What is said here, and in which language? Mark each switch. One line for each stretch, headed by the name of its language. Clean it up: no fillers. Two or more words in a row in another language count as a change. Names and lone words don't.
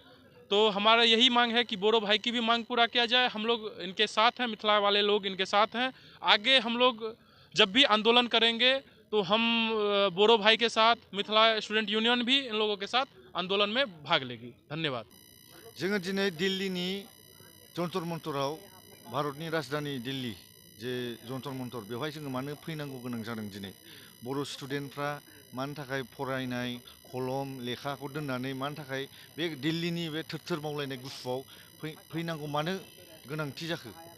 Hindi: तो हमारा यही मांग है कि बोरो भाई की भी मांग पूरा किया जाए। हम लोग इनके साथ हैं, मिथिला वाले लोग इनके साथ हैं। आगे हम लोग जब भी आंदोलन करेंगे तो हम बोरो भाई के साथ मिथिला स्टूडेंट यूनियन भी इन लोगों के साथ आंदोलन में भाग लेगी। धन्यवाद।
Bodo: जोङो दिनै दिल्लीनि जन्तर मन्तराव भारतनि राजधानी दिल्ली जे जन्तर मन्तर बेवहाय जोङो मानो फैनांगौ गोनां जादों। दिनै बर' स्टुडेन्टफ्रा मानो थाखाय फरायनाय कलम लेखाखौ दोननानै मानो थाखाय बे दिल्लीनि बे थोर मावलायनाय गुसुआव फैनांगौ मानो गोनांथि जाखो।